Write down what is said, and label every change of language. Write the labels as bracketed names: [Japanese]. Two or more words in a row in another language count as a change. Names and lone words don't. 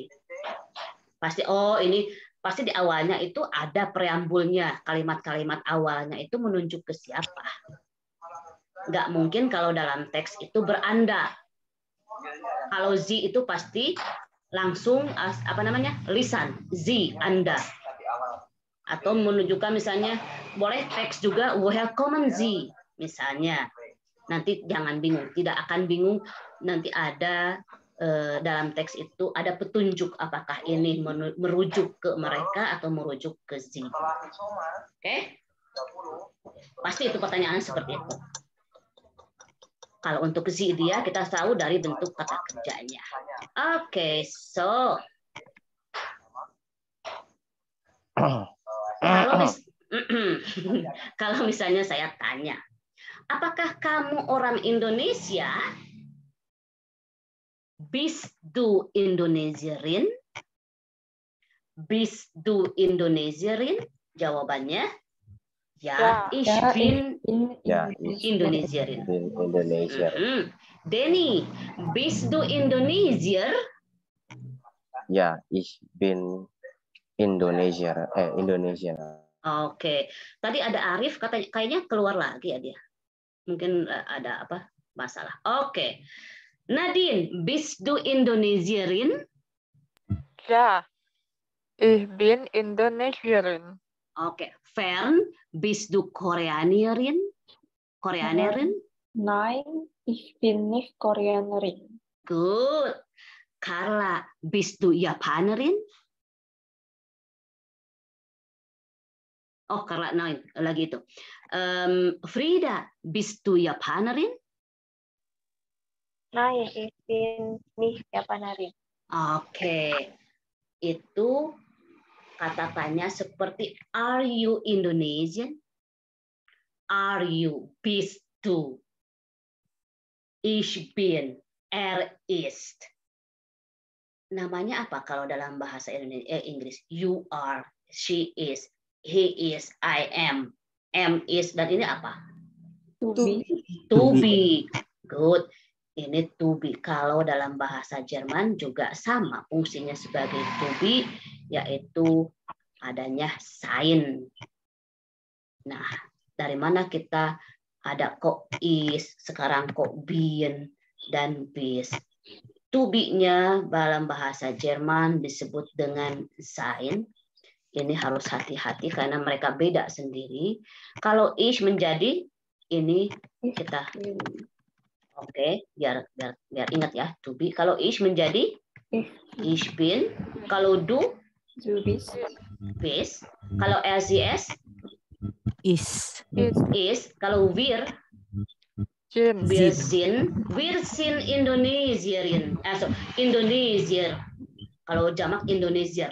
[Indonesian] Pasti ini pasti di awalnya itu ada preambulnya, kalimat-kalimat awalnya itu menunjuk ke siapa. Nggak mungkin kalau dalam teks itu beranda. Kalau zi itu pasti langsung lisan, zi, Anda. Atau menunjukkan misalnya boleh teks juga [German] woher kommen Sie [Indonesian] misalnya. Nanti jangan bingung, tidak akan bingung, nanti ada dalam teks itu ada petunjuk apakah ini merujuk ke mereka atau merujuk ke Sie. Oke? Pasti itu pertanyaan seperti itu. Kalau untuk Sie dia kita tahu dari bentuk kata kerjanya. Oke, so kalau misalnya saya tanya, apakah kamu orang Indonesia? [German] Bist du Indonesierin? Bist du Indonesierin? [Indonesian] Jawabannya, ya, [German] ich bin Indonesierin. Denny, bist du Indonesier? Ya, ich bin Indonesia. [Indonesian] Oke. Tadi ada Arif kayaknya keluar lagi ya dia. Mungkin ada masalah. Oke. [German] Nadine, bist du Indonesierin? Ja, ich bin Indonesierin. [Indonesian] Oke. [German] Fern, bist du Koreanerin? Koreanerin? Nein, Ich bin nicht Koreanerin. [English] Good. [German] Carla, bist du Japanerin? Oh, Carla, nein, [Indonesian] lagi itu. [German] Frida, bist du Japanerin? Nein, ich bin nicht Japanerin. [Indonesian] Oke. Itu kata tanya seperti [English] are you Indonesian? Are you, [German] bist du? Ich bin, ist. [Indonesian] Namanya apa kalau dalam bahasa Inggris? [English] You are, she is, he is, I am is, [Indonesian] dan ini apa? [English] To be. To be. Good. Ini to be. [Indonesian] Kalau dalam bahasa Jerman juga sama fungsinya sebagai [English] to be, [Indonesian] yaitu adanya sein. Nah, dari mana kita ada kok is, sekarang kok bin dan bis. [English] To be- [Indonesian] nya dalam bahasa Jerman disebut dengan sein. Ini harus hati-hati karena mereka beda sendiri. Kalau ich menjadi ini kita oke, biar ingat ya, [English] to be. [Indonesian] Kalau ich menjadi [German] ich bin. [Indonesian] Kalau du [German] bist. Bis. [Indonesian] Kalau LCS [German] Is. Kalau wir sind Indonesiarin. Indonesier. [Indonesian] Kalau jamak Indonesier.